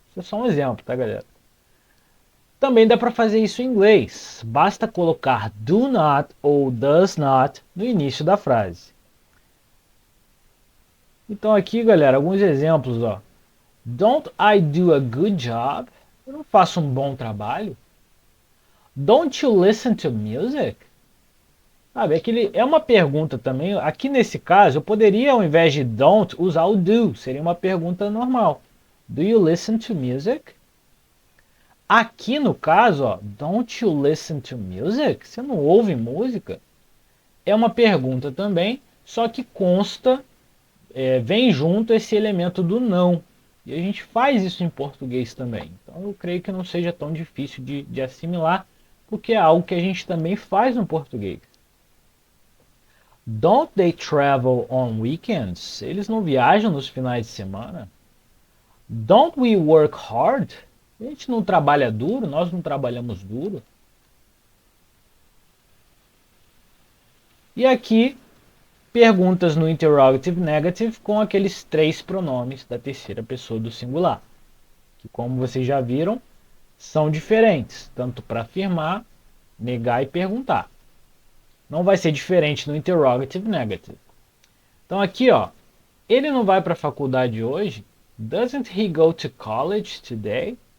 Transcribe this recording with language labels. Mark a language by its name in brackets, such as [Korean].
[Portuguese] Isso é só um exemplo, tá, galera? Também dá para fazer isso em inglês. Basta colocar do not ou does not no início da frase. Então aqui, galera, alguns exemplos, ó. [English] Don't I do a good job? [Portuguese] Eu não faço um bom trabalho? [English] Don't you listen to music? [Portuguese] Sabe, é uma pergunta também. Aqui nesse caso, eu poderia, ao invés de don't, usar o do. Seria uma pergunta normal. [English] Do you listen to music? [Portuguese] Aqui no caso, ó, [English] don't you listen to music? [Portuguese] Você não ouve música? É uma pergunta também, só que consta, vem junto esse elemento do não. E a gente faz isso em português também. Então eu creio que não seja tão difícil de assimilar, porque é algo que a gente também faz no português. [English] Don't they travel on weekends? [Portuguese] Eles não viajam nos finais de semana? [English] Don't we work hard? [Portuguese] A gente não trabalha duro, nós não trabalhamos duro. E aqui, perguntas no Interrogative Negative com aqueles três pronomes da terceira pessoa do singular. Que, como vocês já viram, são diferentes, tanto para afirmar, negar e perguntar. Não vai ser diferente no Interrogative Negative. Então aqui, ó, ele não vai para a faculdade hoje? [English] Doesn't he go to college today?